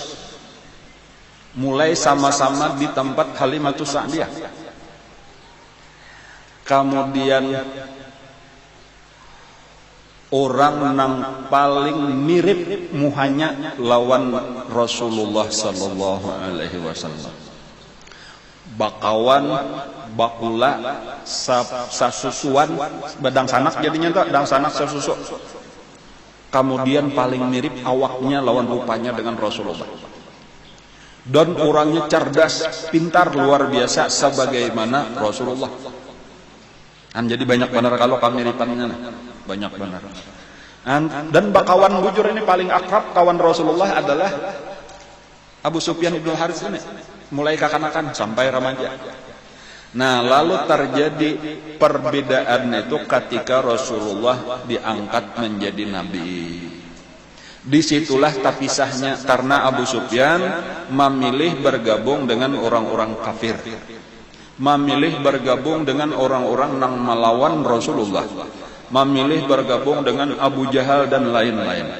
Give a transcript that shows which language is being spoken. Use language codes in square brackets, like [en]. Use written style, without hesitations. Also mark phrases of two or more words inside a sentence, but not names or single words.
[id] Mulai sama-sama di tempat Halimatus Sa'diyah. [bjn] Kemudian orang nang paling mirip muhanya lawan Rasulullah [ar] sallallahu alaihi wasallam. [bjn] Bakawan, bakula, sasusuan, badang sanak jadinya tuh, dang sanak sasusu. Kemudian paling mirip awaknya lawan rupanya dengan Rasulullah. [id] Dan orangnya cerdas, pintar, luar biasa sebagaimana Rasulullah. Jadi banyak benar kalau kemiripannya, banyak benar. [bjn] Dan bakawan bujur ini paling akrab kawan Rasulullah adalah Abu Sufyan ibn Harits ini, mulai kekanakan sampai remaja. [id] Nah, lalu terjadi perbedaan itu ketika Rasulullah diangkat menjadi nabi. Disitulah terpisahnya karena Abu Sufyan memilih bergabung dengan orang-orang kafir, memilih bergabung dengan orang-orang yang melawan Rasulullah, memilih bergabung dengan Abu Jahal dan lain-lain.